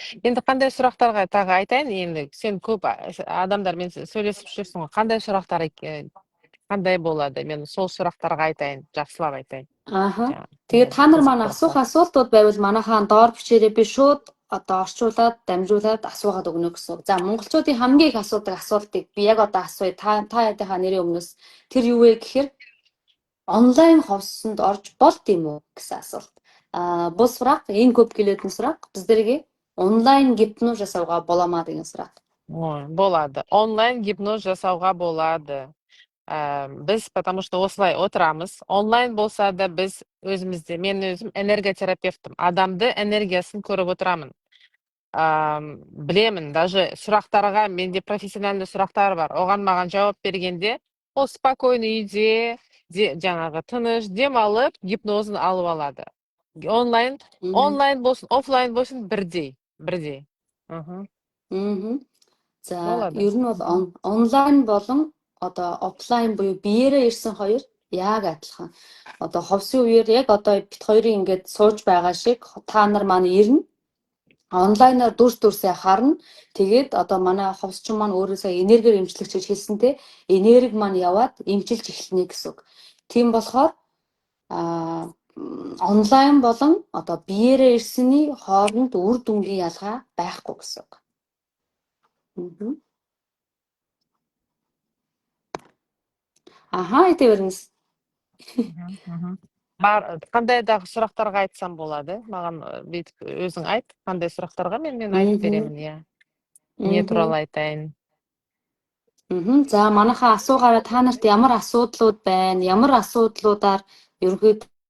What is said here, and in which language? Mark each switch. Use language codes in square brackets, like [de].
[kk] Енді қандай сұрақтарға тағы айтайын, енді сен көп адамдармен сөйлесіп жүрсің ғой. Қандай сұрақтар қандай болады? Мен сол сұрақтарға айтайын, жақсылап айтайын. [mn] Тэгээд та нар маань асуух асуултууд байвал манайхаа доор бичээрэй, би шууд одоо орчуулад, дамжуулаад асуугаад өгнө гэсэн. За монголчуудын хамгийн их асуудаг асуултыг би яг одоо асууя. Та ядынхаа нэрийн өмнөөс тэр юу вэ гэхээр онлайн ховсонд орж болд юм уу гэсэн асуулт. [kk] Бұл сұрақ ең көп келетін сұрақ біздерге онлайн гипноз жасауға бола ма деген сұрақ. Болады. Онлайн гипноз жасауға болады. Біз [ru] потому что [kk] осылай отырамыз. Онлайн болса да біз өзімізде, мен өзім энерготерапевтім. Адамды энергиясын көріп отырамын. Білемін, даже сұрақтарға менде профессиональный сұрақтар бар. Оған маған жауап бергенде, ол спокойный үйде, жаңағы тыныш демалып, гипнозын алып алады. Онлайн болсын, офлайн болсын бірдей. [mn] За, ер нь бол онлайн болон одоо офлайн буюу биеэрээ ирсэн хоёр яг адилхан. Одоо ховсын үеэр яг одоо бит хоёрын ингээд сууж байгаа шиг та нар маань ирнэ. Онлайнаар дүрсээ харна. Тэгээд одоо манай ховсчин маань өөрөөсөө энергиэр эмчлэгч гэж хэлсэнтэй энерги маань яваад эмчилж эхэлнэ гэсэн үг. Тийм болохоор онлайн болон одоо биеэрээ ирсний хооронд үр дүнгийн ялгаа байхгүй гэсэн үг. [kk] Айта беріңіз. Қандай дағы сұрақтарға айтсам болады? Маған бүйтіп өзің айт, қандай сұрақтарға мен айтып беремін, иә. Не туралы айтайын? [mn] За манайхаа асуугаараа та нарт ямар асуудлууд байна? Ямар асуудлуудаар ерөнхийдөө